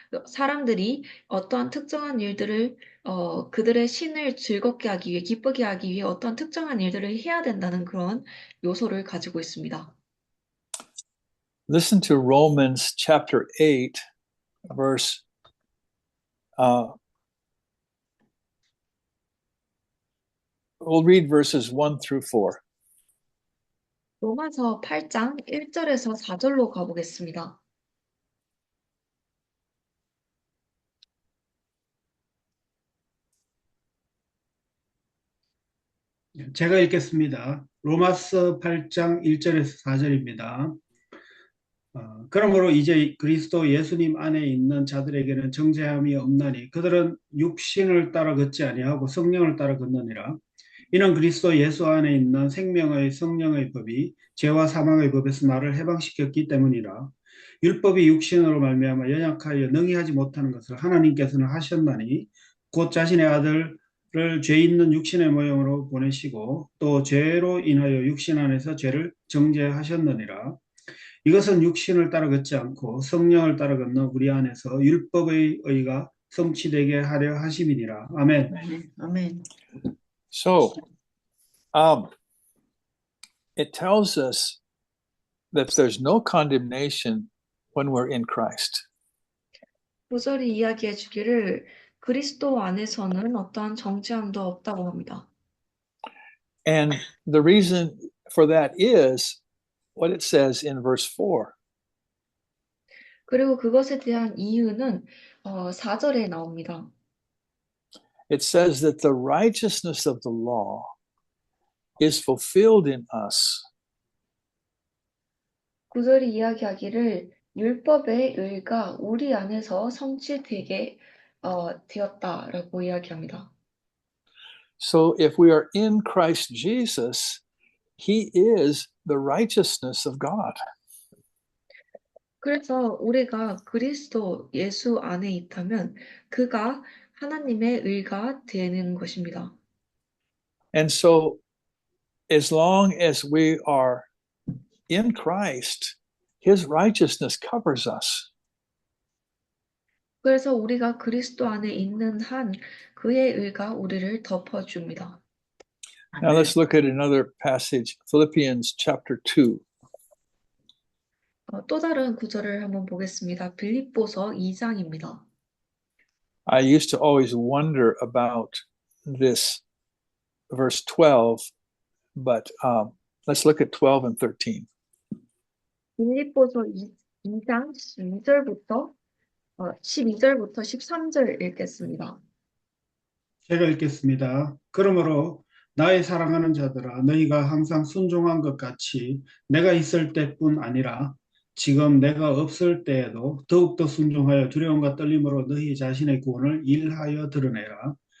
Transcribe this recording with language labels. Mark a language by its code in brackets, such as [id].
[ko] 사람들이 어떠한 특정한 일들을 그들의 신을 즐겁게 하기 위해, 기쁘게 하기 위해 어떤 특정한 일들을 해야 된다는 그런 요소를 가지고 있습니다. [en] Listen to Romans chapter 8, verse we'll read verses 1 through 4. [ko] 로마서 8장 1절에서 4절로 가보겠습니다. 제가 읽겠습니다. 로마서 8장 1절에서 4절입니다. 그러므로 이제 그리스도 예수님 안에 있는 자들에게는 정죄함이 없나니 그들은 육신을 따라 걷지 아니하고 성령을 따라 걷느니라. 이는 그리스도 예수 안에 있는 생명의 성령의 법이 죄와 사망의 법에서 나를 해방시켰기 때문이라. 율법이 육신으로 말미암아 연약하여 능히 하지 못하는 것을 하나님께서는 하셨나니 곧 자신의 아들을 죄 있는 육신의 모형으로 보내시고 또 죄로 인하여 육신 안에서 죄를 정죄하셨느니라. 이것은 육신을 따라 걷지 않고 성령을 따라 걷는 우리 안에서 율법의 의가 성취되게 하려 하심이니라. 아멘. 아멘. [en] So, it tells us that there's no condemnation when we're in Christ. [ko] 9절이 이야기해 주기를 그리스도 안에서는 어떠한 정죄함도 없다고 합니다. [en] And the reason for that is what it says in verse 4. [ko] 그리고 그것에 대한 이유는 4절에 나옵니다. [en] It says that the righteousness of the law is fulfilled in us [ko] 9절이 이야기하기를 율법의 의가 우리 안에서 성취되게 되었다라고 이야기합니다. [en] So if we are in Christ Jesus, he is the righteousness of God. [ko] 그래서 우리가 그리스도 예수 안에 있다면 그가 하나님의 의가 되는 것입니다. [en] And so as long as we are in Christ, his righteousness covers us. [ko] 그래서 우리가 그리스도 안에 있는 한 그의 의가 우리를 덮어줍니다. [en] Now let's look at another passage, Philippians chapter 2. [ko] 또 다른 구절을 한번 보겠습니다. 빌립보서 2장입니다. [en] I used to always wonder about this verse 12, but let's look at 12 and 13. [ko] 빌립보서 2장 12절부터 12절부터 13절 읽겠습니다. 제가 읽겠습니다. 그러므로 나의 사랑하는 자들아, 너희가 항상 순종한 것 같이 내가 있을 때뿐 아니라 지금 내가 없을 때에도 더욱더 순종하여 두려움과 떨림으로 너희 자신의 구원을 일하여 드러내라.